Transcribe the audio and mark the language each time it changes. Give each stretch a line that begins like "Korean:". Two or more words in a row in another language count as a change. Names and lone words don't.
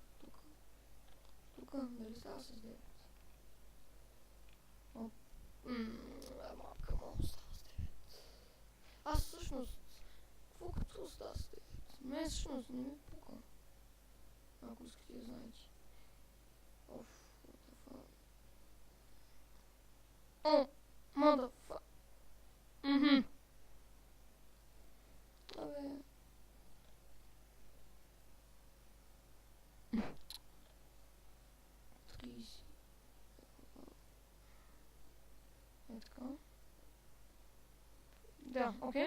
Bulgarian: Тук, дали става с 9? Малка, става с 9. Аз всъщност, какво като става с 9? Мен всъщност не ми пука. ако искате да знаете. Оф,
English: what the fuck. О, motherfuck.
Bulgarian: Абе. Е така. Да, окей.